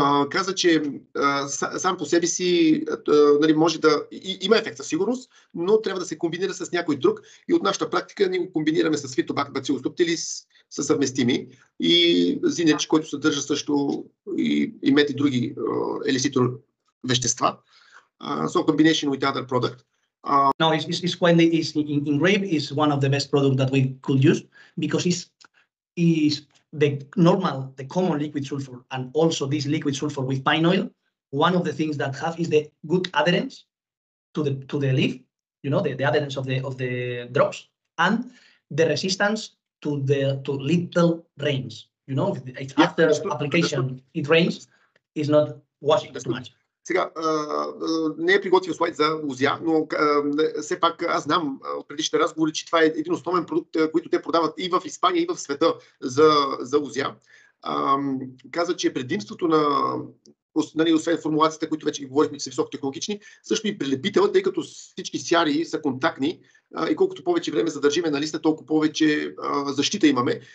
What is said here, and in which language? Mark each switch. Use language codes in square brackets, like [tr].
[bg] Каза, че сам по себе си може да има ефект със сигурност, но трябва да се комбинира с някой друг. И от нашата практика ние го комбинираме с Фитобак Bacillus subtilis, са съвместими. И зинеч, който съдържа също и мет и други елиситор вещества. [en] So combination with other product. No, it's quite in grape is one of the best products that we could use because is the common liquid sulfur and also this liquid sulfur with pine oil. One of the things that have is the good adherence to the leaf, you know, the adherence of the drops, and the resistance to little rains. You know, if after application it rains, it's not washing too much. [bg] Сега, не е приготвил слайд за лузя, но все пак аз знам от предишните разговори, че това е един основен продукт, който те продават и в Испания, и в света за лузя. Каза, че предимството освен формулацията, които вече говорихме, че са високотехнологични, също и прилепителът, тъй като всички сяри са контактни и колкото повече време задържиме на листа, толкова повече защита имаме.